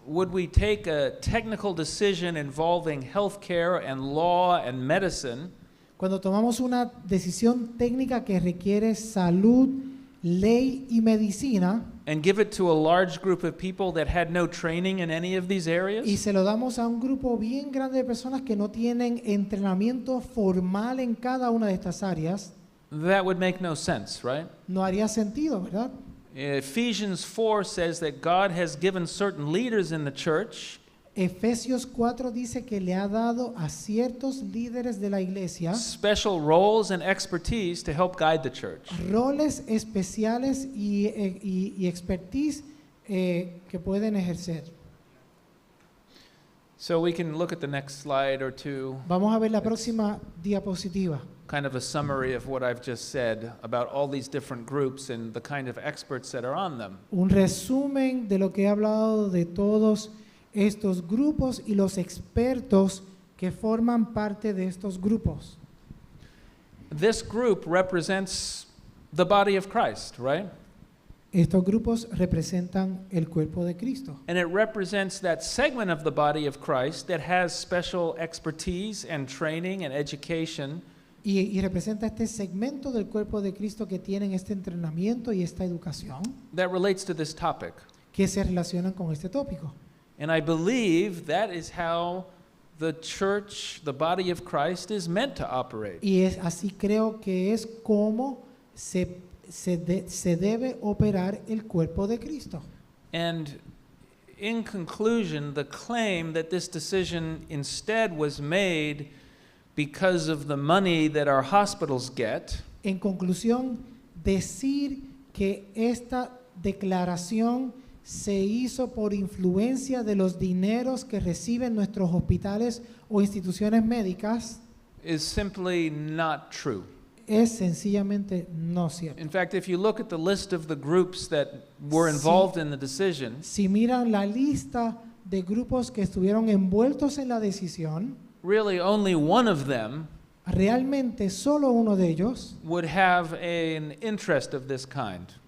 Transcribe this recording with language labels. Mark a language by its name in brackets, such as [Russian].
[English] Would we take a technical decision involving healthcare and law and medicine [Spanish] Cuando tomamos una decisión técnica que requiere salud, ley y medicina, [English] and give it to a large group of people that had no training in any of these [Spanish] y [English] areas? [Spanish] se lo damos a un grupo bien grande de personas que no tienen entrenamiento formal en cada una de estas áreas, [English] That would make no sense, right? [Spanish] no haría sentido, ¿verdad? [English] Ephesians 4 says that God has given certain leaders in the church [Spanish] Efesios 4 dice que le ha dado a ciertos líderes de la iglesia [English] special roles and expertise to help guide the church. [Spanish] roles especiales y expertise que pueden ejercer. [English] So we can look at the next slide or two, [Spanish] Vamos a ver la próxima diapositiva. [English] kind of a summary of what I've just said about all these different groups and the kind of experts that are on them. [Spanish] Un resumen de lo que he hablado de todos estos grupos y los expertos que forman parte de estos grupos. [English] This group represents the body of Christ, right? [Spanish] Estos grupos representan el cuerpo de Cristo. [English] And it represents that segment of the body of Christ that has special expertise and training and education [Spanish] Y representa este segmento del cuerpo de Cristo que tienen este entrenamiento y esta educación [English] that relates to this topic. [Spanish] que se relacionan con este tópico. [English] And I believe that is how the church, the body of Christ, is meant to operate. [Spanish] Y es así creo que es como se debe operar el cuerpo de Cristo. [English] And in conclusion, the claim that this decision instead was made because of the money that our hospitals get [Spanish] En conclusión, decir que esta declaración se hizo por influencia de los dineros que reciben nuestros hospitales o instituciones médicas [English] is simply not true. [Spanish] es sencillamente no cierto. [English] In fact, if you look at the list of the groups that were involved in the decision, [Spanish] Si miran la lista de grupos que estuvieron envueltos en la decisión, [English] really only one of them [Spanish] realmente solo uno de ellos [English] would have an interest of this kind,